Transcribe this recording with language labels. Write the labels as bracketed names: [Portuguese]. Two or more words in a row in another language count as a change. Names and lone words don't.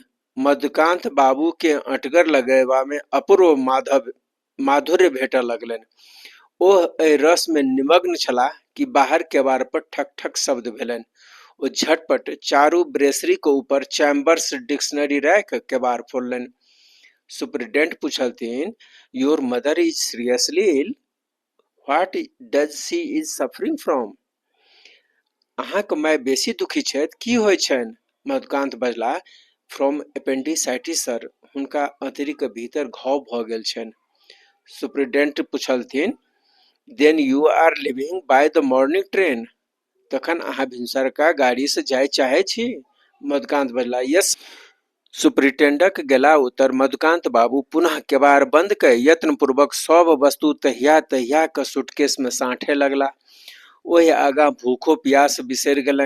[Maithili] मधुकांत बाबू के अँटगर लगयबा में अपूर्व माधुर्य भेटऽ लगलनि। ओह एहि रस में निमग्न छलाह कि बाहर केबाड़ पर ठक ठक शब्द भेलनि। ओ झटपट चारू ब्रेसरी के ऊपर चैम्बर्स डिक्शनरी राखि केबाड़ खोललनि। सुपरिटेंडेंट पूछलथिन, [English] Your mother is seriously ill? What does she is suffering from? [Maithili] अहाँक माय बेसी दुखी छथि, की होइ छनि? मधुकांत बजला, [English] from appendicitis sir. [Maithili] हुनका अंतरी के भीतर घाव भ गेल छनि। सुपरिटेंडेंट पूछलथिन, [English] Then you are leaving by the morning train? [Maithili] तखन अहाँ भिनसरका गाड़ी से जाय चाहे छी? मधुकांत बजला, यस। सुपरिटेंडेंटक गेला उत्तर मधुकांत बाबू पुनः केबाड़ बंद कय यत्न पूर्वक सब वस्तु तहिया तहिया क सूटकेस में साँठे लगला। ओहि आगाँ भूखो प्यास बिसरि गेलनि।